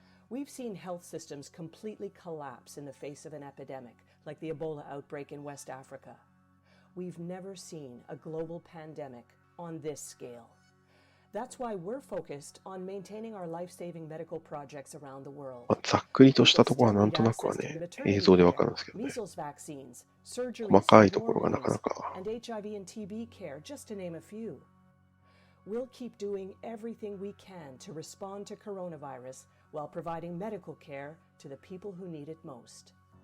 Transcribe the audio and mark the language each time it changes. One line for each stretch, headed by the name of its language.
English: We've seen health systems completely collapse in the face of an epidemic, like the Ebola outbreak in West Africa. We've never seen a global pandemic on this scale. That's why we're focused on maintaining our life-saving medical projects around the world.
Japanese: ざっくりとしたところはなんとなくはね、映像でわかるんですけどね。
English: Measles vaccines, surgeries,
Japanese: 細かいところがなかなか。
English: and HIV and TB care, just to name a few. We'll keep doing everything we can to respond to coronavirus while providing medical care to the people who need it most.